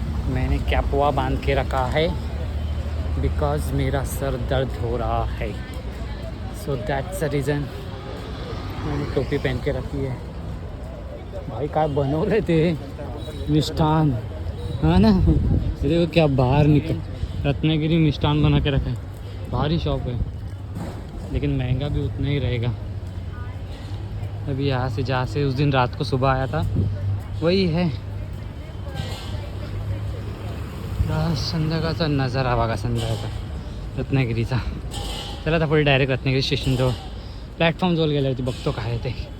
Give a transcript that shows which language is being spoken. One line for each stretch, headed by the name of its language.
Hindi: मैंने कैपुआ बांध के रखा है बिकॉज मेरा सर दर्द हो रहा है,
English: so that's the reason
Hindi: मैंने टोपी पहन के रखी है.
Marathi: भाई काय बनवलं ते मिष्ठान,
Hindi: हाँ ना. देखो क्या बाहर निकल, रत्नागिरी मिष्ठान बना के रखा है. भारी शॉप है लेकिन महंगा भी उतना ही रहेगा. अभी यहाँ से जहाँ से उस दिन रात को सुबह आया था वही है.
Marathi: संध्याकाळचा नजारा बघा, संध्याकाळचा रत्नागिरीचा. चला आता पुढे डायरेक्ट रत्नागिरी स्टेशनजवळ प्लॅटफॉर्म जवळ गेल्यावरती बघतो काय ते.